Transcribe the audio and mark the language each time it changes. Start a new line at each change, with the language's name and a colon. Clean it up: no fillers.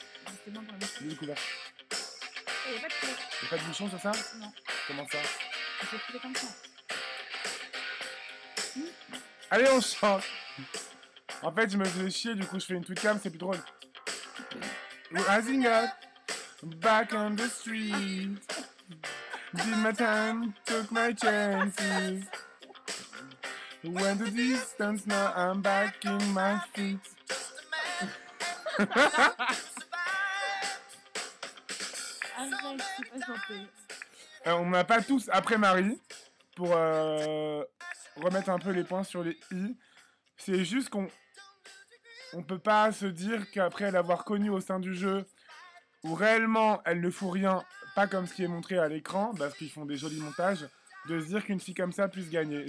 French: Justement pour la bouche. J'ai découvert. Il n'y a pas de clé. Y'a pas de bouchon sur ça? Non. Comment ça? Il faut trouver comme ça. Allez, on chante. En fait, je me faisais chier, du coup, je fais une tweet cam, c'est plus drôle.
English: Rising up, back on the street. Did my time, took my chances. Went the distance, now I'm back in my feet.
French: Arrête, c'est pas chanter. On n'a pas tous après Marie pour remettre un peu les points sur les i. C'est juste qu'on peut pas se dire qu'après l'avoir connue au sein du jeu, où réellement elle ne fout rien, pas comme ce qui est montré à l'écran, parce qu'ils font des jolis montages, de se dire qu'une fille comme ça puisse gagner.